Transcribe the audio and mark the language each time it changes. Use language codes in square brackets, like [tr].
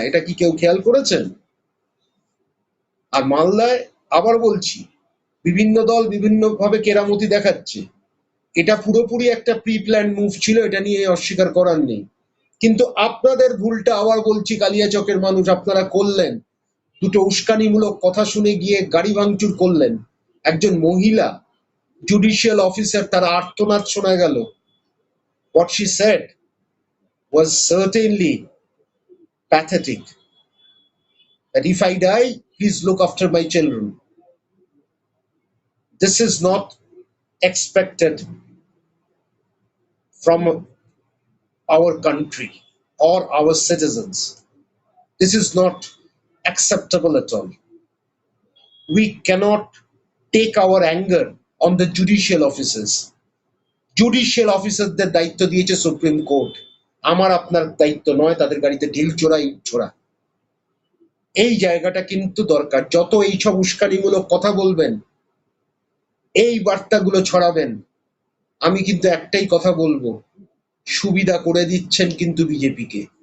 [bn] এটা কি কেউ খেয়াল করেছেন? আর মালদায় আবার বলছি, বিভিন্ন দল বিভিন্ন ভাবে কেরামতি দেখাচ্ছে, এটা পুরোপুরি একটা প্রি প্ল্যান মুভ ছিল, এটা নিয়ে অস্বীকার করার নেই। কিন্তু আপনাদের ভুলটা আবার বলছি, কালিয়াচকের মানুষ আপনারা করলেন, দুটো উস্কানিমূলক কথা শুনে গিয়ে গাড়ি ভাঙচুর করলেন। একজন মহিলা জুডিশিয়াল অফিসার, তার আর্তনাদ শোনা গেল। [en] What she said was certainly pathetic. That if I die, please look after my children. This is not expected from our country or our citizens. This is not acceptable at all. We cannot take our anger on the judicial officers. [bn] Judicial অফিসারদের দায়িত্ব দিয়েছে supreme court, আমার আপনার দায়িত্ব নয় তাদের গাড়িতে ঢিল ছোড়াই ছোড়া। এই জায়গাটা কিন্তু দরকার। যত এইসব উস্কানিমূলক কথা বলবেন, এই বার্তাগুলো ছড়াবেন, আমি কিন্তু একটাই কথা বলবো, সুবিধা করে দিচ্ছেন কিন্তু বিজেপিকে।